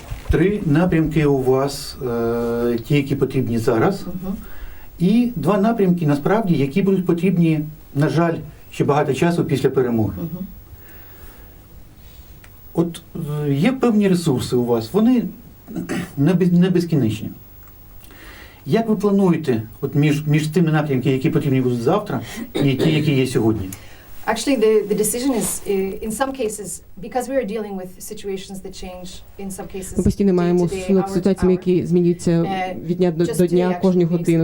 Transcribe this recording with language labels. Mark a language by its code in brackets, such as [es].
[uk] 3 напрямки у вас, ті, які потрібні зараз, і 2 напрямки, насправді, які будуть потрібні, на жаль, ще багато часу після перемоги. От є певні ресурси у вас, вони не безкінечні. Як ви плануєте от між тими напрямками, які потрібні будуть завтра, і ті, які є сьогодні? [en] Actually, the decision is, in some cases, because we are dealing with situations that change, in some cases, [uk] ми постійно маємо стосунок з ситуаціями, які змінюються від дня до дня, кожну годину.